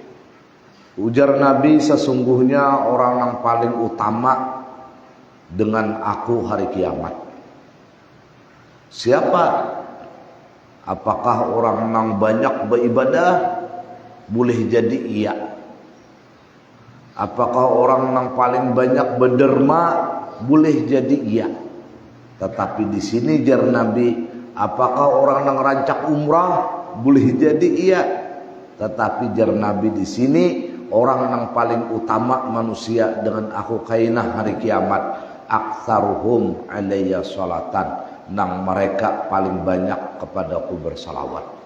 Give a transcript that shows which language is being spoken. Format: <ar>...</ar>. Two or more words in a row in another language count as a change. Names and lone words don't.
<id>Ujar Nabi, sesungguhnya orang yang paling utama dengan aku hari kiamat. Siapa? Apakah orang yang banyak beribadah? Boleh jadi iya. Apakah orang yang paling banyak berderma? Boleh jadi iya. Tetapi di sini jar Nabi, apakah orang yang rancak umrah? Boleh jadi iya. Tetapi jar Nabi di sini, orang yang paling utama manusia dengan aku kainah hari kiamat,</id> <ar>أكثرهم علي صلاة,</ar> <id>nang mereka paling banyak kepadaku bersalawat.</id>